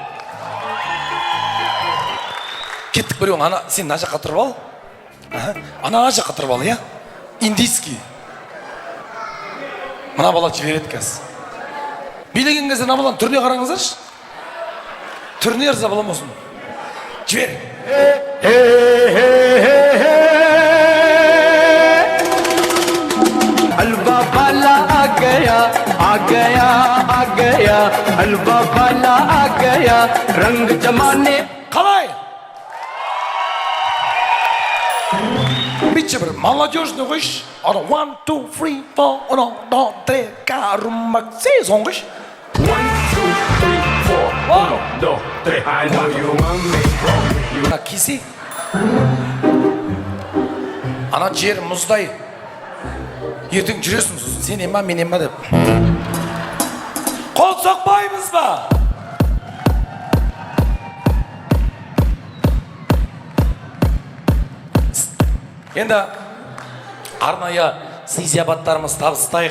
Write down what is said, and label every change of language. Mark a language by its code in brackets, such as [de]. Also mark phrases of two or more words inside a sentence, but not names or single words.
[kk] Кеттік біреуің, ана, сен мына жаққа тұрып ал. Ана жаққа тұрып ал, иә? Индийский. Мына бала жібереді кәз. Билеген кезде мына баланың түріне қараңыздаршы. Түріне ырза балам осың. Жібер. [hi] हलवा वाला आ गया आ गया आ गया हलवा वाला आ गया रंग जमाने [kk] Қалай? Битчі бір молодежный қойшы. Ана 1, 2, 3, 4, 1, 2, 3, 4, rumba, 6 соң қойшы. 1, 2, 3, 4. 1, 2, 3. [en] I know you want me. [kk] Ана кесе. Ана жер мұздай. Ертең жүресің сосын, сен ема, мен ема деп. Қол соқпаймыз ба? Енді арнайы сый-сияпаттарымыз табыстайық.